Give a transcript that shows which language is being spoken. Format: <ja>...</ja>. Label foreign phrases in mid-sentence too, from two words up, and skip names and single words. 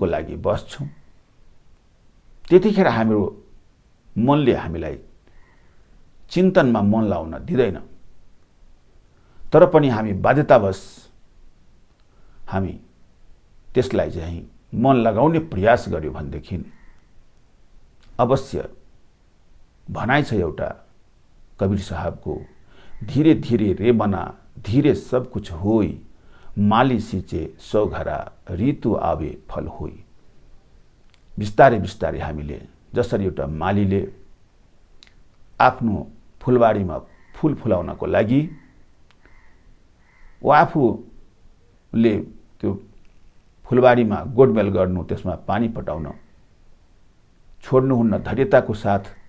<ne>लागि बस्छौँ, त्यतिखेर हाम्रो मनले हामीलाई चिन्तनमा मन लाउन दिँदैन, तर पनि हामी बाध्यतावश हामी त्यसलाई चाहिँ मन लगाउने प्रयास गर्यो भनेदेखि अवश्य भनाइ छ एउटा कबीर साहबको,</ne> <hi>धीरे धीरे रे बना धीरे सब कुछ होई, माली सिंचे 100 घरा ऋतु आवे फल होई।</hi> <ne>बिस्तारै बिस्तारै हामीले जसरी एउटा मालीले आफ्नो फुलबारीमा फूल फुलाउनको लागि ऊ आफूले त्यो फुलबारीमा गोडमेल गर्नु, त्यसमा पानी पटाउन छोड्नुहुन्न, धैर्यताको साथ</ne>